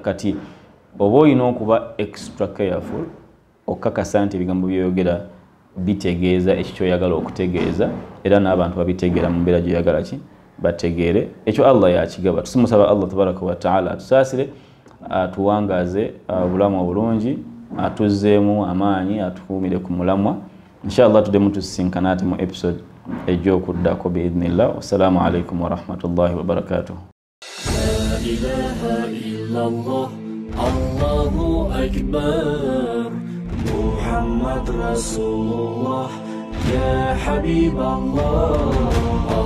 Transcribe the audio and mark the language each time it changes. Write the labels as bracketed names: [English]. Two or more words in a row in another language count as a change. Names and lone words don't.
[Ganda] Kati oba olina okuba [English] extra careful [Ganda] okakasa nti ebigambo by'oyogera bitegeeza ekikyoyagala okutegeeza, era n'abantu babitegeera mu mbeera gyoyagala ki bategeere. Ekyo Allah yakigaba. Tusimusaba [Arabic] الله تبارك وتعالى [Ganda] atusaasire, atuwangaaze obulamu obulungi, atuzzeemu amaanyi, atukuumire ku mulamwa. Inshallah tuddemu tusisinkana ate mu episode ejj'okuddako biidhnillah. [Arabic] والسلام عليكم ورحمة الله وبركاته. لا إله إلا الله، الله أكبر، محمد رسول الله، يا حبيب الله.